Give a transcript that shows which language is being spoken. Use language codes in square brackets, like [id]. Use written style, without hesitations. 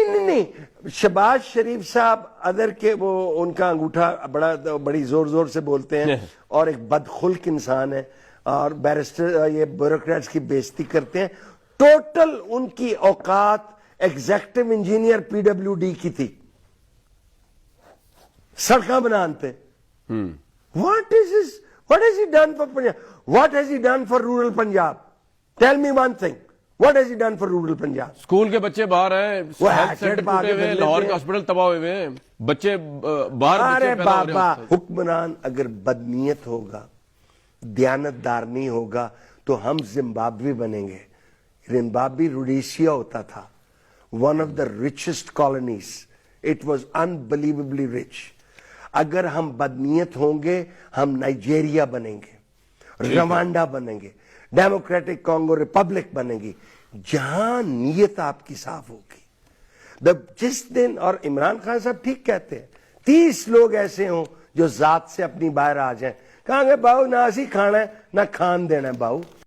[ur] نہیں شہباز شریف صاحب ادر کے وہ ان کا انگوٹھا بڑی زور زور سے بولتے ہیں اور ایک بدخلق انسان ہے اور بیرسٹر یہ بیوروکریٹس کی بےزتی کرتے ہیں. ٹوٹل ان کی اوقات executive engineer P W D کی تھی، سڑکاں بناتے. [en] What has he done for Punjab? What has he done for rural Punjab? Tell me one thing. What has he done for rural Punjab? [ur] School کے بچے باہر ہیں، ہیلتھ سینٹر ٹوٹے ہوئے ہیں، لاہور کے ہاسپٹل تباہ ہوئے ہیں، بچے باہر. ارے بابا حکمران اگر بدنیت ہوگا، دیانت دار نہیں ہوگا تو ہم زمبابوے بنیں گے. زمبابوے روڈیشیا ہوتا تھا، [en] one of the richest colonies. It was unbelievably rich. [ur] اگر ہم بدنیت ہوں گے ہم نائجیریا بنیں گے، روانڈا بنیں گے، ڈیموکریٹک کانگو ریپبلک بنیں گی، جہاں نیت آپ کی صاف ہوگی. جس دن، اور عمران خان صاحب ٹھیک کہتے ہیں، 30 لوگ ایسے ہوں جو ذات سے اپنی باہر آ جائیں، [pa] کہاں گے باؤ نہ اسی کھانا ہے نہ کھان دینا ہے باؤ.